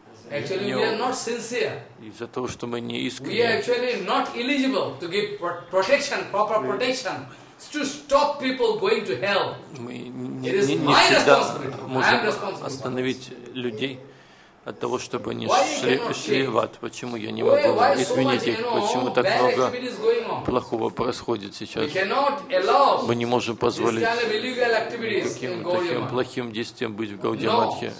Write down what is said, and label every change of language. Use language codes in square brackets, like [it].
[ru] Из-за того, что мы не искренне. [en] We are actually not eligible to give protection, proper protection, to stop people going to hell. [ru] Мы не всегда можем остановить людей от того, чтобы они шли в ад. Почему я не могу изменить их? Почему так много плохого происходит сейчас? Мы не можем позволить таким плохим действиям быть в Гаудия Матхе.